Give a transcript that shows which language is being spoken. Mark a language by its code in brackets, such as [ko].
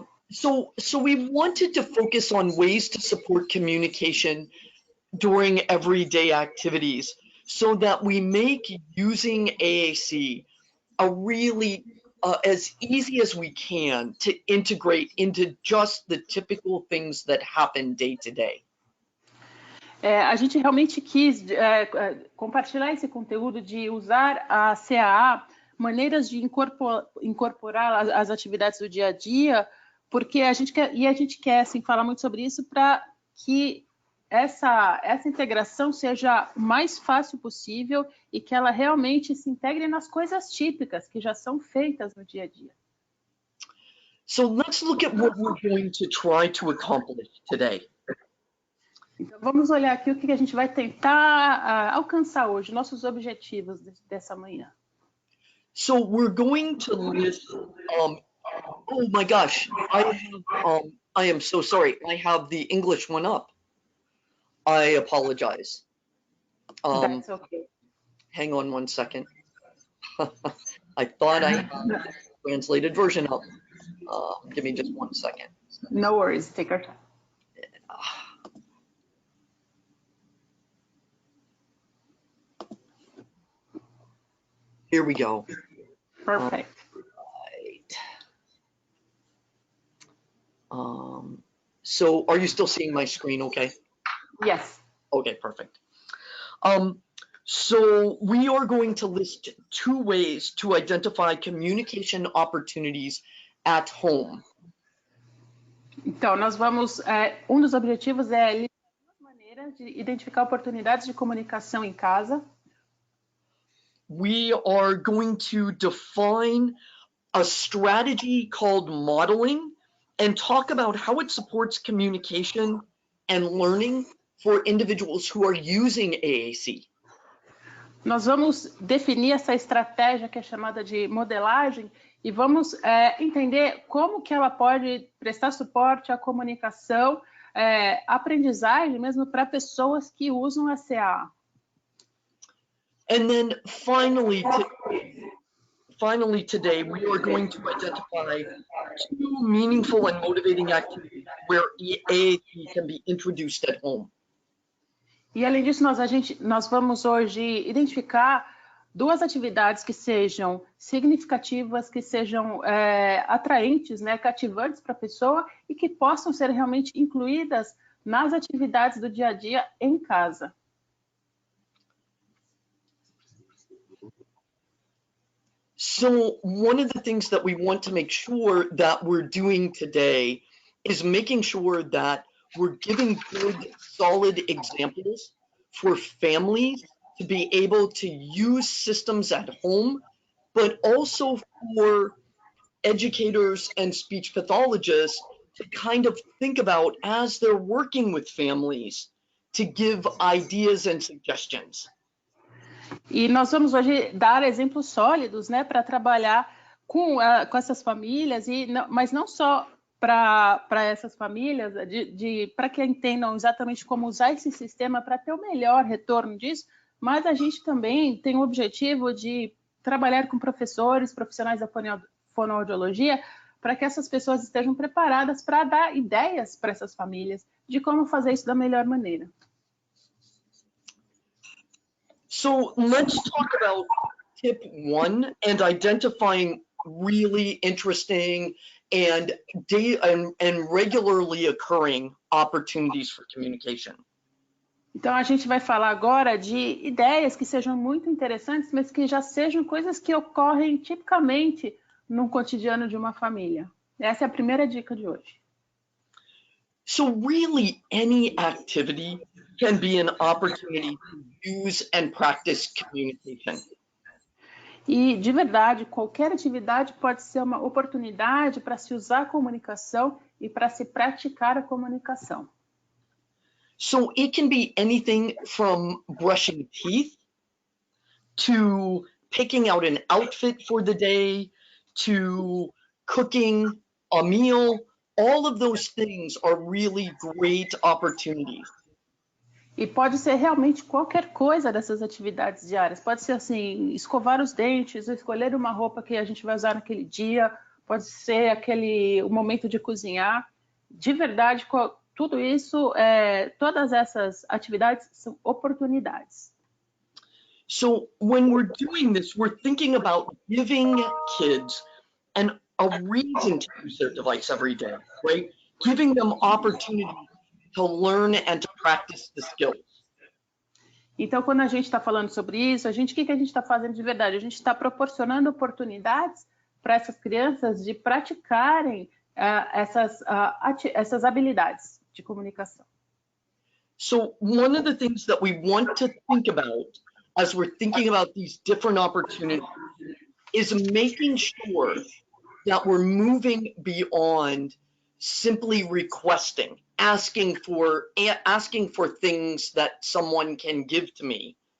[en] So we wanted to focus on ways to support communication during everyday activities so that we make using AAC a really as easy as we can to integrate into just the typical things that happen day to day. [pt] A gente realmente quis compartilhar esse conteúdo de usar a CAA, maneiras de incorporar as atividades do dia a dia, porque a gente quer assim, falar muito sobre isso para que essa integração seja o mais fácil possível e que ela realmente se integre nas coisas típicas que já são feitas no dia a dia. [en] So let's look at what we're going to try to accomplish today. [pt] Então vamos olhar aqui o que a gente vai tentar alcançar hoje, nossos objetivos dessa manhã. [en] So we're going to list, oh my gosh, I am so sorry, I have the English one up. I apologize. That's okay. Hang on one second. I thought I had the translated version up. Give me just 1 second. No worries, take our time. Here we go. Perfect. Right. So are you still seeing my screen okay? Yes. Okay, perfect. So we are going to list 2 ways to identify communication opportunities at home. [pt] Então, nós vamos, dos objetivos é listar 2 maneiras de identificar oportunidades de comunicação em casa. [en] We are going to define a strategy called modeling and talk about how it supports communication and learning for individuals who are using AAC. [pt] Nós vamos definir essa estratégia que é chamada de modelagem e vamos entender como que ela pode prestar suporte à comunicação, aprendizagem mesmo para pessoas que usam a CAA. [en] And then finally today, we are going to identify 2 meaningful and motivating activities where AAC can be introduced at home. [pt] E além disso, nós vamos hoje identificar 2 atividades que sejam significativas, que sejam atraentes, né, cativantes para a pessoa e que possam ser realmente incluídas nas atividades do dia a dia em casa. [en] So one of the things that we want to make sure that we're doing today is making sure that we're giving good, solid examples for families to be able to use systems at home, but also for educators and speech pathologists to kind of think about as they're working with families to give ideas and suggestions. [pt] E nós vamos hoje dar exemplos sólidos, né, para trabalhar com essas famílias, mas não só para essas famílias, para que entendam exatamente como usar esse sistema para ter o melhor retorno disso, mas a gente também tem o objetivo de trabalhar com professores, profissionais da fonoaudiologia, para que essas pessoas estejam preparadas para dar ideias para essas famílias de como fazer isso da melhor maneira. [en] So let's talk about tip 1 and identifying really interesting and regularly occurring opportunities for communication. [pt] Então a gente vai falar agora de ideias que sejam muito interessantes, mas que já sejam coisas que ocorrem tipicamente no cotidiano de uma família. Essa é a primeira dica de hoje. [en] So really any activity can be an opportunity to use and practice communication. [pt] E, de verdade, qualquer atividade pode ser uma oportunidade para se usar a comunicação e para se praticar a comunicação. [en] So it can be anything from brushing teeth to picking out an outfit for the day to cooking a meal. All of those things are really great opportunities. [pt] E pode ser realmente qualquer coisa dessas atividades diárias. Pode ser assim, escovar os dentes, escolher uma roupa que a gente vai usar naquele dia, pode ser o momento de cozinhar. De verdade, tudo isso, todas essas atividades são oportunidades. [en] So when we're doing this, we're thinking about giving kids a reason to use their device every day, right? Giving them opportunity to learn and to practice the skills. [pt] Então, quando a gente está falando sobre isso, o que a gente está fazendo de verdade? A gente está proporcionando oportunidades para essas crianças de praticarem essas habilidades de comunicação. [en] So one of the things that we want to think about as we're thinking about these different opportunities is making sure that we're moving beyond simply requesting, asking for things that someone can give to me.